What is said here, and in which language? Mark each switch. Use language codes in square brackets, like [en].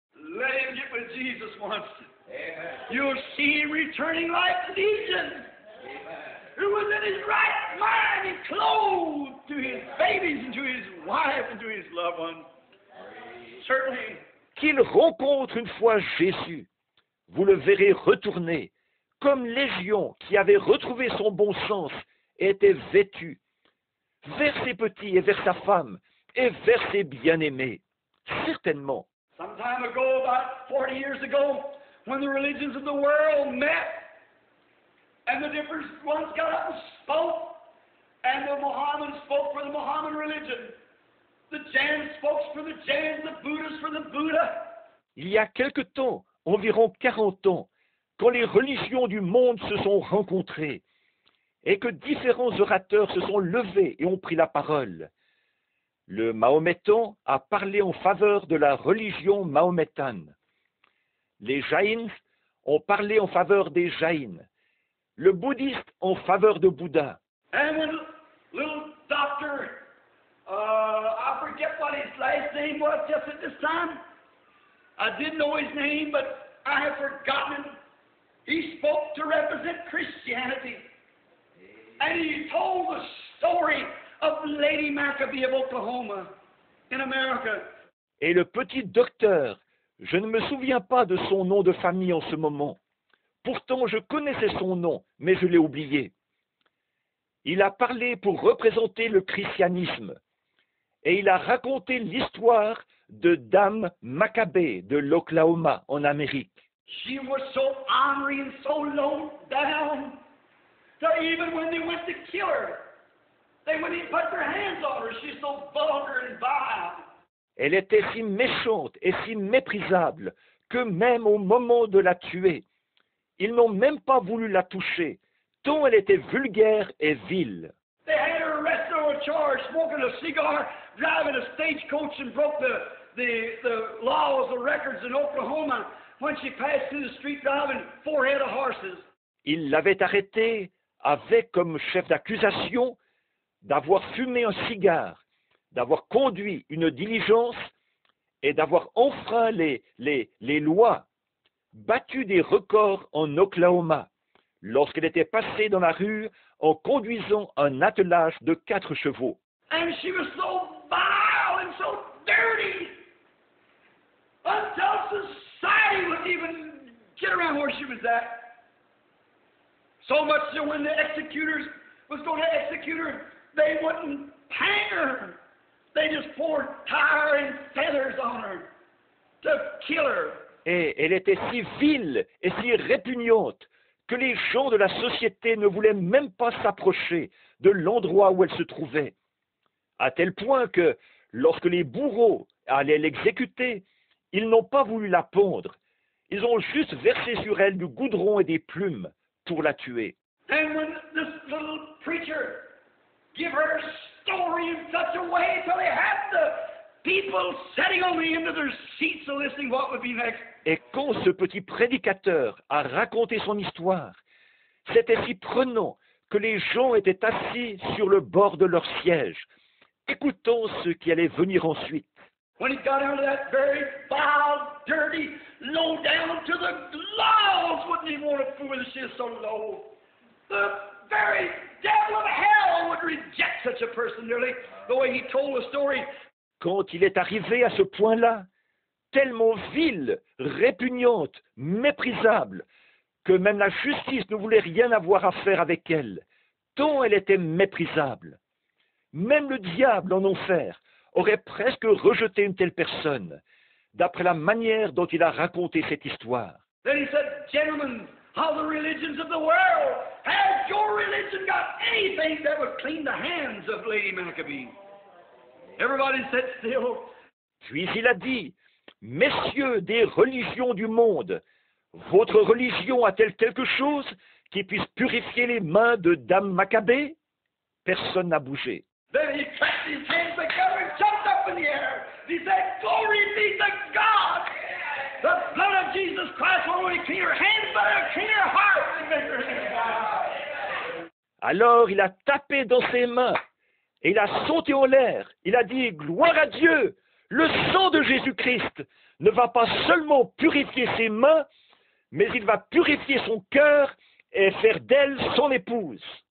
[en] Let him get with Jesus once. You'll see him returning like Legion, who was in his right mind and clothed to his babies and to his wife and to his loved ones. Certainly. [fr] Qu'il rencontre une fois Jésus, vous le verrez retourner, comme Légion qui avait retrouvé son bon sens et était vêtu, vers ses petits et vers sa femme, et vers ses bien-aimés. Certainement. [en] Some time ago, about 40 years ago, when the religions of the world met, and the different ones got up and spoke, and the Mohammedans spoke for the Mohammedan religion, the Jains spoke for the Jains, the Buddhists for the Buddha. [fr] Il y a quelque temps, environ 40 ans, quand les religions du monde se sont rencontrées, et que différents orateurs se sont levés et ont pris la parole. Le mahométan a parlé en faveur de la religion mahométane. Les jaïns ont parlé en faveur des jaïns. Le bouddhiste en faveur de Bouddha. [en] And when little doctor, I forget what his last name was just at this time. I did know his name, but I have forgotten him. He spoke to represent Christianity. And he told the story of Lady Maccabee of Oklahoma in America. [fr] Et le petit docteur, je ne me souviens pas de son nom de famille en ce moment. Pourtant, je connaissais son nom, mais je l'ai oublié. Il a parlé pour représenter le christianisme. Et il a raconté l'histoire de Dame Maccabée de l'Oklahoma en Amérique. [en] She was so ornery and so low down that even when they went to kill her, they wouldn't even put their hands on her. She's so vulgar and vile. [fr] Elle était si méchante et si méprisable que même au moment de la tuer, ils n'ont même pas voulu la toucher, tant elle était vulgaire et vile. [en] They had her arrested on a charge, smoking a cigar, driving a stagecoach, and broke the laws, the records in Oklahoma when she passed through the street driving 4 head of horses. [fr] Ils l'avaient arrêtée avec comme chef d'accusation d'avoir fumé un cigare, d'avoir conduit une diligence et d'avoir enfreint les lois, battu des records en Oklahoma lorsqu'elle était passée dans la rue en conduisant un attelage de 4 chevaux. [en] And she was so vile and so dirty until society wouldn't even get around where she was at. So much so when the executors was going to execute her, they wouldn't hang her. They just poured tar and feathers on her to kill her. [fr] Et elle était si vile et si répugnante que les gens de la société ne voulaient même pas s'approcher de l'endroit où elle se trouvait, à tel point que, lorsque les bourreaux allaient l'exécuter, ils n'ont pas voulu la pendre, ils ont juste versé sur elle du goudron et des plumes pour la tuer. [en] And when this little preacher gave her a story in such a way till they had the people sitting on the end of their seats listening what would be next. [fr] Et quand ce petit prédicateur a raconté son histoire, c'était si prenant que les gens étaient assis sur le bord de leur siège, écoutant ce qui allait venir ensuite. [en] When he got into that very foul, dirty, low down to the laws wouldn't even want to fool with she is so low. The very devil of hell would reject such a person nearly, the way he told the story. [fr] Quand il est arrivé à ce point-là, tellement vile, répugnante, méprisable, que même la justice ne voulait rien avoir à faire avec elle, tant elle était méprisable. Même le diable en enfer aurait presque rejeté une telle personne, d'après la manière dont il a raconté cette histoire. [en] Then he said, "Gentlemen, of the religions of the world, has your religion got anything that would clean the hands of Lady Maccabee?" Everybody sat still. [fr] Puis il a dit, « Messieurs des religions du monde, votre religion a-t-elle quelque chose qui puisse purifier les mains de Dame Maccabée ?» Personne n'a bougé. [en] Then he clapped his hands together and jumped up in the air. He said, "Glory be to God! The blood of Jesus Christ will only clean her hands, but it'll clean her heart and make her hands." [fr] Alors il a tapé dans ses mains et il a sauté en l'air. Il a dit, « Gloire à Dieu! Le sang de Jésus-Christ ne va pas seulement purifier ses mains, mais il va purifier son cœur et faire d'elle son épouse. »